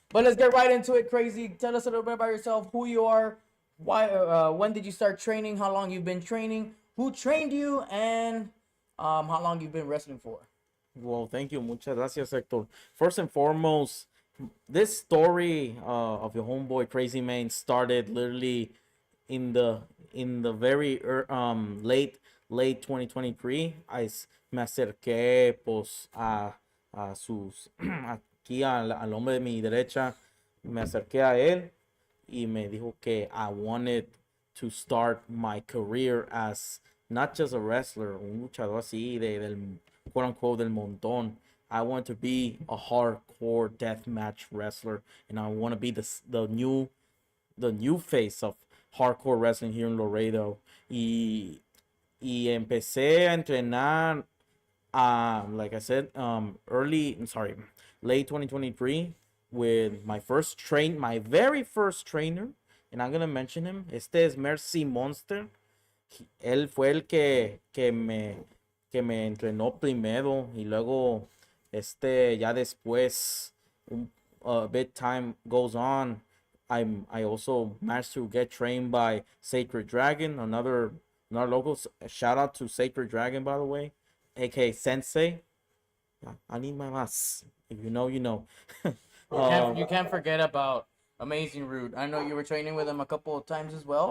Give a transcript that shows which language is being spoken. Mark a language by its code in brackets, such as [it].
[en] But let's get right into it, Crazy. Tell us a little bit about yourself, who you are, why, when did you start training, how long you've been training, who trained you, and how long you've been wrestling for. Well, thank you. [es] Muchas gracias, [en] Hector. First and foremost, this story of your homeboy Crazy Man started literally in the very late 2023. [es] Me acerqué pues a sus aquí al hombre de mi derecha, me acerqué a él y me dijo que [en] I wanted to start my career as not just a wrestler, [es] un luchador así del quote unquote del montón. [en] I want to be a hardcore deathmatch wrestler, and I want to be the new face of hardcore wrestling here in Laredo. [es] Y empecé a entrenar, [en] like I said, late 2023 with my very first trainer, and I'm gonna mention him. [es] Este es Mercy Monster. Él fue el que me entrenó primero y luego ya después [en] a bit time goes on, I also managed to get trained by Sacred Dragon, another local. Shout out to Sacred Dragon, by the way, aka Sensei. I need my mas. If you know, you know. You can't forget about Amazing Root. I know you were training with him a couple of times as well.